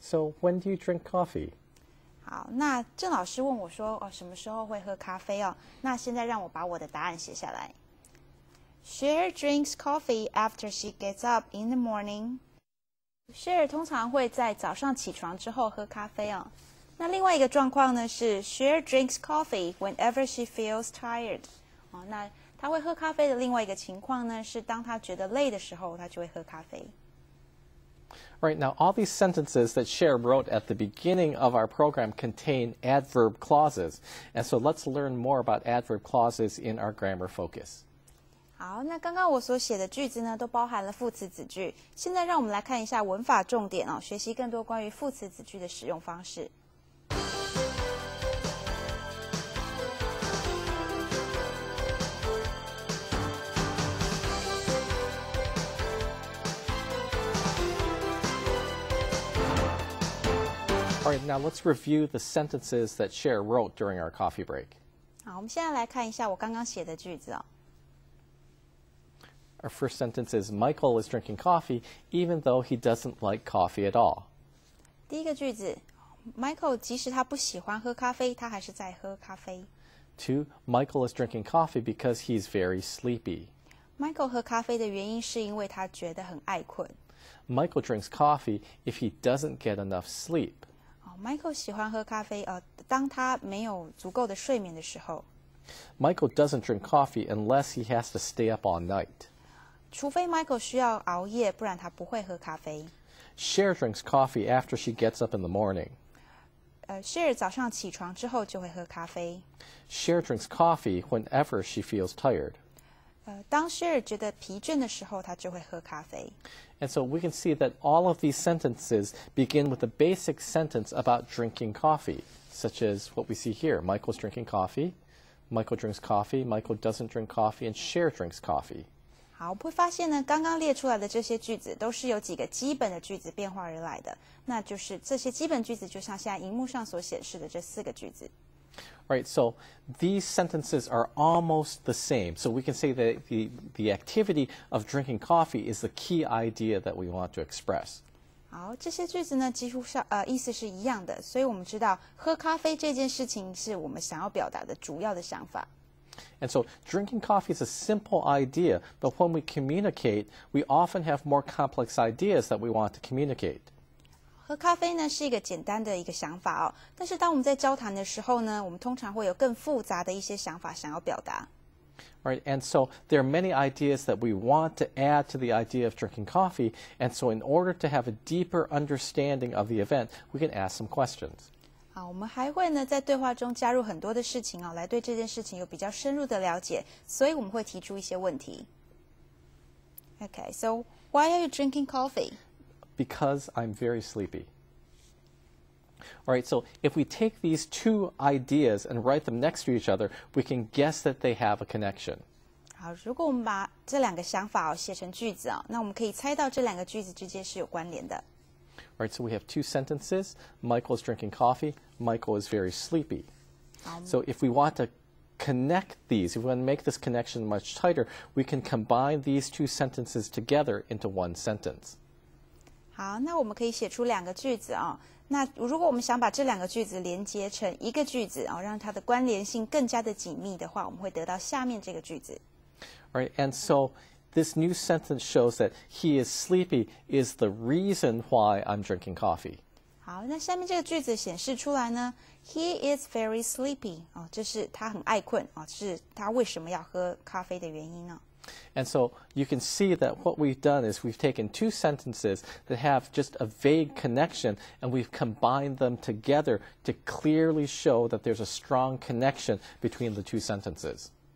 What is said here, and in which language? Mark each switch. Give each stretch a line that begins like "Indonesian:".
English: So, when do you drink coffee?
Chinese: 好，那郑老师问我说，什么时候会喝咖啡哦？那现在让我把我的答案写下来。
English: Cher drinks coffee after she gets up in the morning.
Chinese: Cher 通常会在早上起床之后喝咖啡哦。那另外一个状况呢是
English: Cher drinks coffee whenever she feels tired.
Chinese: 那她会喝咖啡的另外一个情况呢是当她觉得累的时候，她就会喝咖啡。
English: Right, now all these sentences that Cher wrote at the beginning of our program contain adverb clauses. And so let's learn more about adverb clauses in our grammar focus.
Chinese: 好，那刚刚我所写的句子呢，都包含了副词子句。现在让我们来看一下文法重点哦，学习更多关于副词子句的使用方式。
English: All right, now let's review the sentences that Cher wrote during our coffee break.
Chinese: 好，我们现在来看一下我刚刚写的句子哦。
English: Our first sentence is, Michael is drinking coffee even though he doesn't like coffee at all.
Chinese: 第一个句子 ，Michael 即使他不喜欢喝咖啡，他还是在喝咖啡。
English: Two, Michael is drinking coffee because he's very sleepy.
Chinese: Michael 喝咖啡的原因是因为他觉得很爱困。
English: Michael drinks coffee if he doesn't get enough sleep.
Chinese: Michael 喜欢喝咖啡，当他没有足够的睡眠的时候。
English: Michael doesn't drink coffee unless he has to stay up all night.
Chinese: 除非 Michael 需要熬夜，不然他不会喝咖啡。
English: Cher drinks coffee after she gets up in the morning.
Chinese: Cher 早上起床之后就会喝咖啡。
English: Cher drinks coffee whenever she feels tired.
Chinese: 当雪儿觉得疲倦的时候，他就会喝咖啡。
English: And so we can see that all of these sentences begin with a basic sentence about drinking coffee, such as what we see here. Michael's drinking coffee, Michael drinks coffee, Michael doesn't drink coffee, and Cher drinks coffee.
Chinese: 好，我们会发现呢，刚刚列出来的这些句子都是由几个基本的句子变化而来的，那就是这些基本句子就像现在荧幕上所显示的这4个句子。
English: Right, so these sentences are almost the same. So we can say that the activity of drinking coffee is the key idea that we want to express.
Chinese: 好，这些句子呢，几乎上意思是一样的，所以我们知道喝咖啡这件事情是我们想要表达的主要的想法。
English: And so drinking coffee is a simple idea, but when we communicate, we often have more complex ideas that we want to communicate.
Chinese: 喝咖啡呢是一个简单的一个想法哦，但是当我们在交谈的时候呢，我们通常会有更复杂的一些想法想要表达。
English: Right, and so there are many ideas that we want to add to the idea of drinking coffee, and so in order to have a deeper understanding of the event, we can ask some questions.
Chinese: 好，我们还会呢在对话中加入很多的事情哦，来对这件事情有比较深入的了解，所以我们会提出一些问题。
English: Okay, so why are you drinking coffee? Because I'm very sleepy. All right, so if we take these two ideas and write them next to each other, we can guess that they have a connection.
Chinese: 好，如果我们把这2个想法写成句子那我们可以猜到这2个句子之间是有关联的。
English: All right, so we have 2 sentences. Michael is drinking coffee. Michael is very sleepy. So if we want to connect these, if we want to make this connection much tighter, we can combine these 2 sentences together into one sentence.
Chinese: 好，那我们可以写出2个句子那如果我们想把这2个句子连接成一个句子让它的关联性更加的紧密的话，我们会得到下面这个句子。
English: All right, and so this new sentence shows that he is sleepy is the reason why I'm drinking coffee.
Chinese: 好，那下面这个句子显示出来呢 ，
English: He is very sleepy
Chinese: 这是他很爱困这是他为什么要喝咖啡的原因呢？
English: And so you can see that what we've done is we've taken 2 sentences that have just a vague connection and we've combined them together to clearly show that there's a strong connection between the 2 sentences.